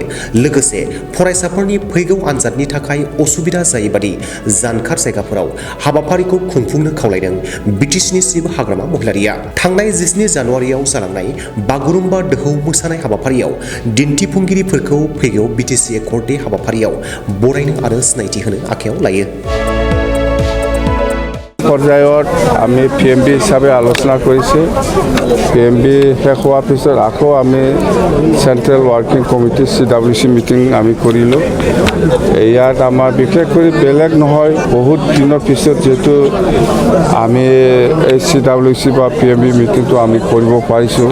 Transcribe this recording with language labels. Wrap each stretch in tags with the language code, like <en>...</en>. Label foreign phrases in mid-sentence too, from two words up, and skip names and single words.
<brx>लोगोसे फरायसाफोरनि फैगौ आनजादनि थाखाय असुबिदा जायैबादि जानखार जायगाफोराव हाबाफारिखौ खुंफुंनो खावलायदों BTC नि चिफ हाग्रामा महिलारिया। थांनाय 17 जानुवारियाव जालांनाय बागुरुम्बा दोहौ मोसानाय हाबाफारियाव दिन्थिफुंगिरिफोरखौ फैगौ BTC एकर्ड डे हाबाफारियाव बरायनो आरो सिनायथि होनो आखायाव लायो।</brx> <as>পৰ্যায়ত আমি PMB হিচাপে আলোচনা কৰিছে। PMB শেষ হোৱাৰ পিছত আকৌ আমি চেণ্ট্ৰেল ৱৰ্কিং কমিটি CWC মিটিং আমি কৰিলোঁ। ইয়াত আমাৰ বিশেষ কৰি বেলেগ নহয়, বহুত দিনৰ পিছত যিহেতু আমি এই CWC বা PMB মিটিংটো আমি কৰিব পাৰিছোঁ।</as>